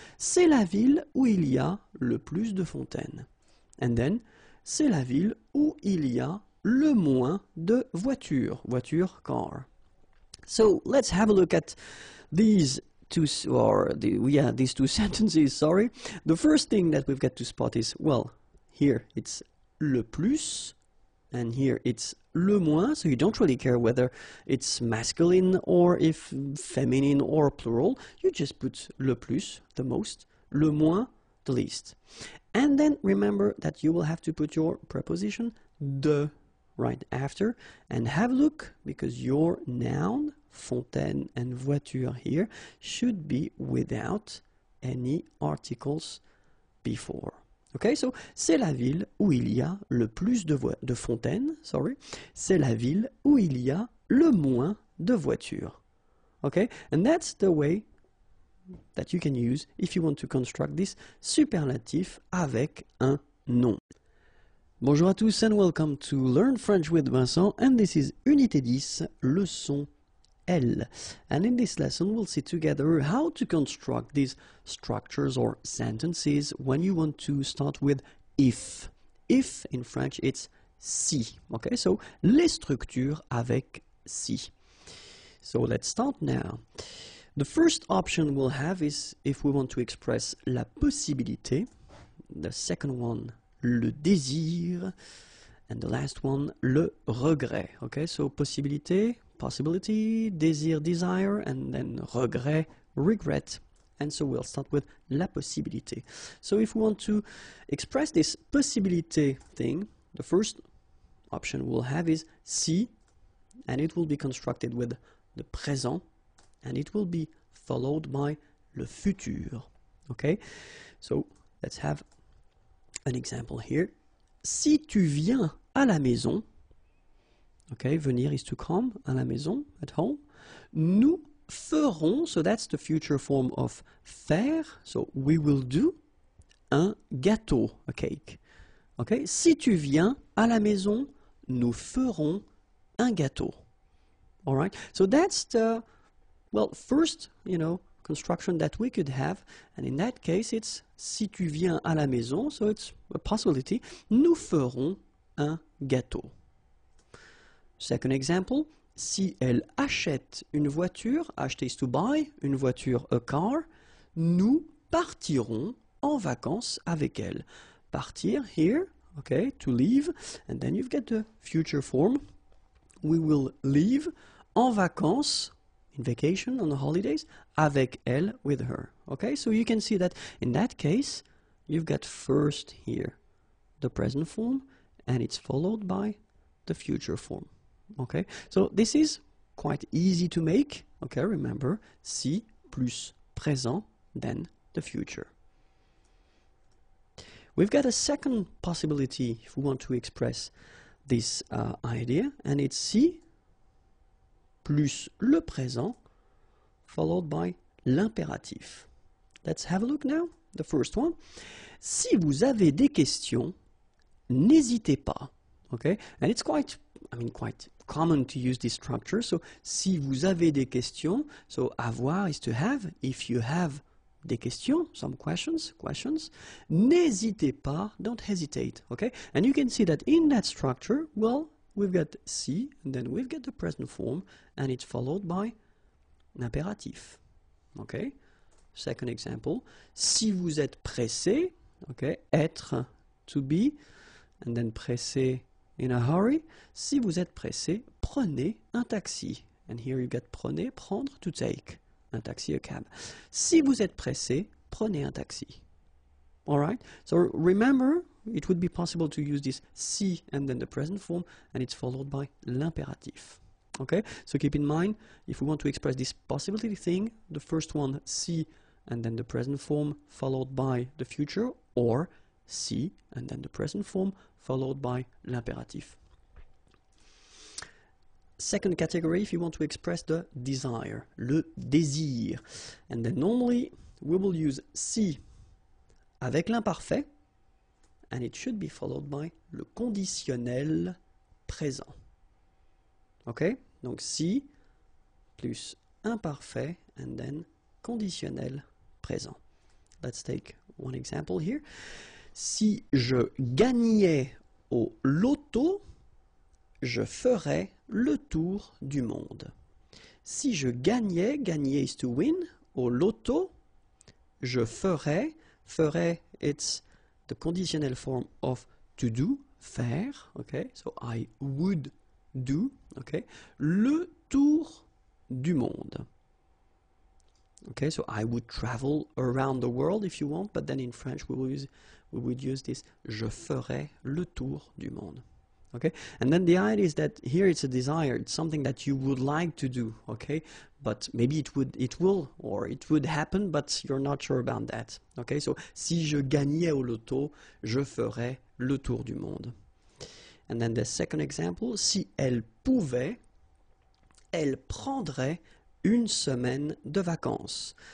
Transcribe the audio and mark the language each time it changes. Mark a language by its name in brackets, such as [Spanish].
[French] C'est la ville où il y a le plus de fontaines. [English] And then, [French] c'est la ville où il y a le moins de voitures. Voiture, car. [English] So let's have a look at these these two sentences, sorry. The first thing that we've got to spot is, well, here it's le plus, and here it's le moins, so you don't really care whether it's masculine or if feminine or plural. You just put le plus, the most, le moins, the least. And then remember that you will have to put your preposition de right after, and have a look, because your noun, fontaine and voiture here, should be without any articles before. Okay, so [French] c'est la ville où il y a le plus de fontaines, [English] sorry. [French] C'est la ville où il y a le moins de voitures. [English] Okay, and that's the way that you can use if you want to construct this [French] superlatif avec un nom. Bonjour à tous [English] and welcome to Learn French with Vincent, and this is [French] Unité 10, leçon L. [English] And in this lesson we'll see together how to construct these structures or sentences when you want to start with if. If in French it's si. Okay, so [French] les structures avec si. [English] So let's start now. The first option we'll have is if we want to express la possibilité. The second one, le désir, and the last one, le regret. Okay, so possibilité, possibility, désir, desire, and then regret, regret. And so we'll start with la possibilité. So if we want to express this possibilité thing, the first option we'll have is si, and it will be constructed with the présent, and it will be followed by le futur. Okay, so let's have an example here. [French] Si tu viens à la maison, [English] okay, venir is to come, [French] à la maison, [English] at home, [French] nous ferons, [English] so that's the future form of faire, so we will do, [French] un gâteau, [English] a cake. [French] Okay, si tu viens à la maison, nous ferons un gâteau. [English] All right, so that's the, well, first, construction that we could have, and in that case it's [French] si tu viens à la maison, [English] so it's a possibility, [French] nous ferons un gâteau. [English] Second example, [French] si elle achète une voiture, [English] acheter is to buy, [French] une voiture, [English] a car, [French] nous partirons en vacances avec elle. [English] Partir, here, okay, to leave, and then you've got the future form. We will leave [French] en vacances, [English] in vacation, on the holidays, [French] avec elle, [English] with her. Okay, so you can see that in that case, you've got first here the present form, and it's followed by the future form. Okay, so this is quite easy to make. Okay, remember, si plus présent, then the future. We've got a second possibility if we want to express this idea, and it's si plus le présent followed by l'impératif. Let's have a look now. The first one. [French] Si vous avez des questions, n'hésitez pas. [English] Okay, and it's quite common to use this structure. So, [French] si vous avez des questions, [English] so avoir is to have. If you have [French] des questions, [English] some questions, [French] n'hésitez pas, [English] don't hesitate, okay? And you can see that in that structure, well, we've got si, and then we've got the present form, and it's followed by l'impératif, okay? Second example, [French] si vous êtes pressé, [English] okay, être, to be, and then pressé, in a hurry. [French] Si vous êtes pressé, prenez un taxi. [English] And here you get [French] prenez, prendre, [English] to take. [French] Un taxi, [English] a cab. [French] Si vous êtes pressé, prenez un taxi. [English] Alright? So remember, it would be possible to use this si and then the present form, and it's followed by l'impératif. Okay? So keep in mind, if we want to express this possibility thing, the first one, si, and then the present form followed by the future, or si, and then the present form followed by l'impératif. Second category, if you want to express the desire, le désir. And then normally we will use [French] si avec l'imparfait, [English] and it should be followed by le conditionnel présent. Ok? [French] Donc si plus imparfait, [English] and then conditionnel présent. Let's take one example here. [French] Si je gagnais au loto, je ferais le tour du monde. Si je gagnais, [English] gagner is to win, [French] au loto, je ferais, [English] it's the conditional form of to do, faire, okay, so I would do, okay, [French] le tour du monde. [English] Okay, so I would travel around the world if you want, but then in French we would use this, [French] je ferais le tour du monde. [English] Okay, and then the idea is that here it's a desire, it's something that you would like to do, okay, but maybe it would happen, but you're not sure about that. [French] Okay, so si je gagnais au loto, je ferais le tour du monde. [English] And then the second example, [French] si elle pouvait, elle prendrait une semaine de vacances.